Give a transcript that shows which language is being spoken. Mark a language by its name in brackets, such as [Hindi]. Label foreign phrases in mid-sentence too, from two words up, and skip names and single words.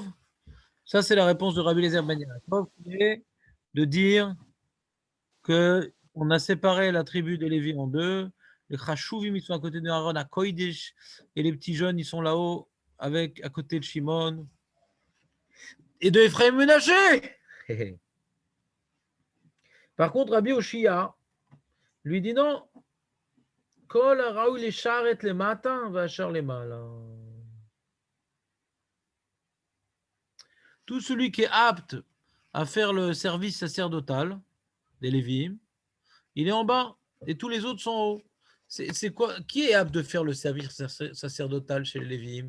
[French] Ça, c'est la réponse de Rabbi Eliezer Ben Yaakov, qui est de dire qu'on a séparé la tribu de Lévi en deux. Les Chashuvim, ils sont à côté de Aaron à Kodesh, et les petits jeunes, ils sont là-haut, à côté de Shimon. Et de Ephraim Ménaché. Par contre, Rabbi Oshia lui dit non. [Hebrew] כל הראוי לשרת למטה ואחר למעלה. [French] Tout celui qui est apte à faire le service sacerdotal des Lévi'im, il est en bas et tous les autres sont en haut. C'est quoi? Qui est apte de faire le service sacerdotal chez les Lévi'im?